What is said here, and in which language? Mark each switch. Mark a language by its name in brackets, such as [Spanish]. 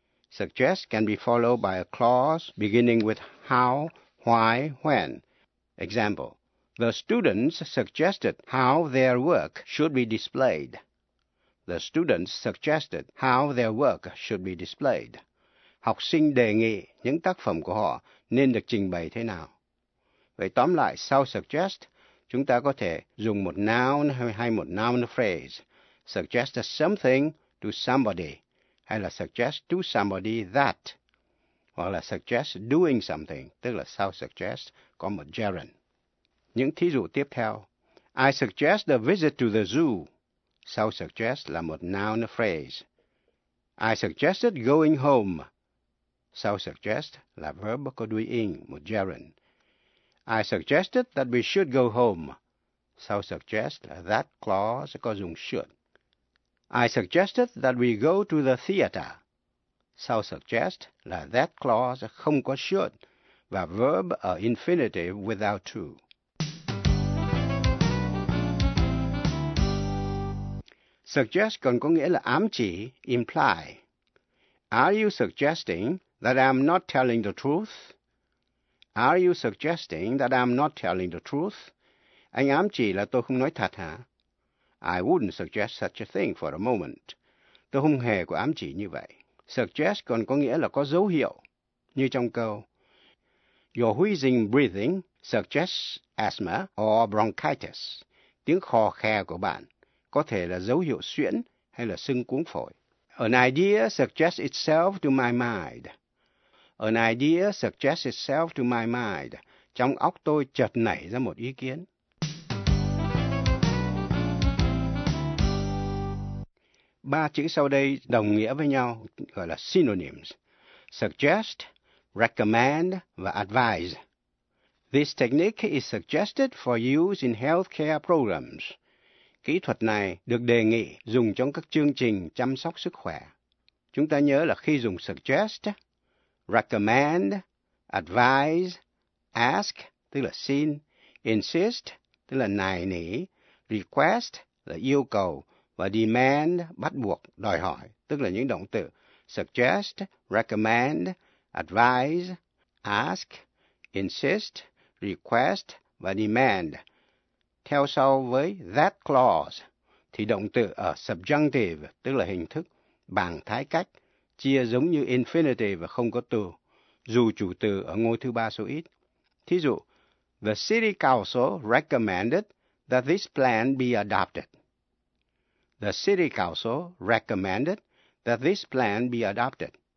[English] Suggest can be followed by a clause beginning with how, why, when. Example, the students suggested how their work should be displayed. The students suggested how their work should be displayed. [Vietnamese] Học sinh đề nghị những tác phẩm của họ nên được trình bày thế nào. Vậy tóm lại, sau suggest, chúng ta có thể dùng một noun hay một noun phrase. Suggest something to somebody, hay là suggest to somebody that, hoặc là suggest doing something, tức là sau suggest có một gerund. Những thí dụ tiếp theo. [English] I suggest a visit to the zoo. [Vietnamese] Sau suggest là một noun phrase. [English] I suggested going home. [Vietnamese] Sau suggest là verb có doing, một gerund. [English] I suggested that we should go home. [Vietnamese] Sau suggest là that clause có dùng should. [English] I suggested that we go to the theater. [Vietnamese] Sau suggest là that clause không có should và verb ở infinitive without to. Suggest còn có nghĩa là ám chỉ, imply. [English] Are you suggesting that I'm not telling the truth? Are you suggesting that I'm not telling the truth? [Vietnamese] Anh ám chỉ là tôi không nói thật hả? [English] I wouldn't suggest such a thing for a moment. [Vietnamese] Tôi không hề có ám chỉ như vậy. Suggest còn có nghĩa là có dấu hiệu, như trong câu. [English] Your wheezing breathing suggests asthma or bronchitis. [Vietnamese] Tiếng khò khè của bạn có thể là dấu hiệu suyễn hay là sưng cuống phổi. [English] An idea suggests itself to my mind. An idea suggests itself to my mind. [Vietnamese] Trong óc tôi chợt nảy ra một ý kiến. Ba chữ sau đây đồng nghĩa với nhau, gọi là synonyms. Suggest, recommend và advise. [English] This technique is suggested for use in healthcare programs. [Vietnamese] Kỹ thuật này được đề nghị dùng trong các chương trình chăm sóc sức khỏe. Chúng ta nhớ là khi dùng suggest, recommend, advise, ask, tức là xin, insist, tức là nài nỉ, request, là yêu cầu, và demand, bắt buộc, đòi hỏi, tức là những động từ suggest, recommend, advise, ask, insist, request, và demand. Theo sau với that clause, thì động từ ở subjunctive, tức là hình thức, bằng thái cách, chia giống như infinitive và không có từ, dù chủ từ ở ngôi thứ ba số ít. Thí dụ, [English] the city council recommended that this plan be adopted. The city council recommended that this plan be adopted.